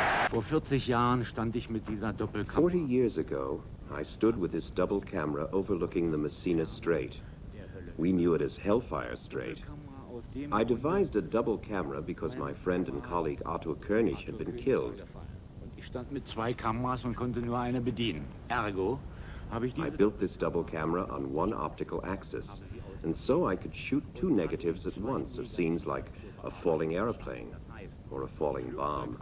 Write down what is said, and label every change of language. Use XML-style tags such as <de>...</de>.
<de>Vor 40 Jahren stand ich mit dieser 40 Doppelkamera.</de> <en>years ago, I stood with this double camera overlooking the Messina Strait. We knew it as Hellfire Strait. I devised a double camera because my friend and colleague Arthur König had been killed.</en> <de>Ich stand mit zwei Kameras und konnte nur eine bedienen. Ergo habe ich</de> <en>I built this double camera on one optical axis, and so I could shoot two negatives at once of scenes like a falling airplane or a falling bomb.</en>